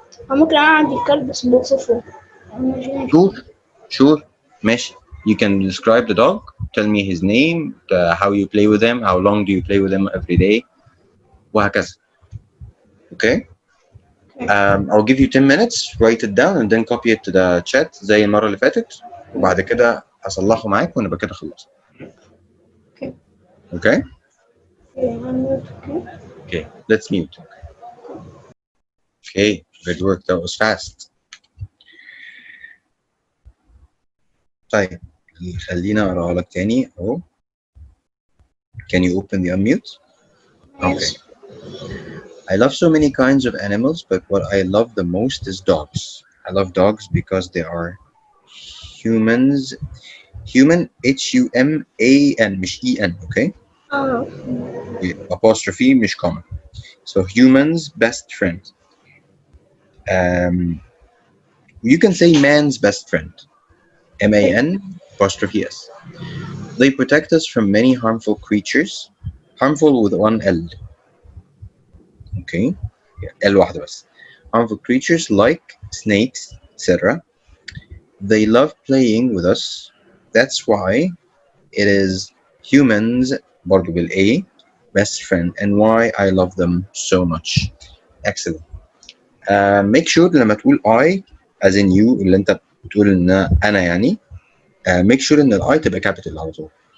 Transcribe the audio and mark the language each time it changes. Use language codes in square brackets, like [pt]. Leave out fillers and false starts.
[ar] ممكن أنا عندي كلب بس بوصفه. [en] Sure. [ar] ماشي. [en] You can describe the dog. Tell me his name, how you play with him, how long do you play with him every day, [ar] وهكذا. [en] Okay. I'll give you 10 minutes. Write it down and then copy it to the chat [ar] زي المرة اللي فاتت. وبعد كده هصلحه معاك ونبقى كده خلصنا. [en] Okay. Okay. Okay. Okay. Let's mute. Okay. Good work. That was fast. [ar] طيب خلينا أقرأها لك تاني أهو. [en] Can you open the unmute? Okay. I love so many kinds of animals, but what I love the most is dogs. I love dogs because they are humans. Human, Human, [ar] مش [en] EN, okay? Apostrophe, مش comma. So humans' best friend. You can say man's best friend. MAN, apostrophe S. They protect us from many harmful creatures. Harmful with 1 L. Okay. L واحدة بس. Harmful creatures like snakes, etc. They love playing with us. That's why it is humans [ar] برضو [en] بالA best friend and why I love them so much. Excellent. Make sure [ar] لما تقول [en] I as in you [ar] اللي انت بتقول ان انا يعني [en] make sure [ar] ان I تبقى capital على طول.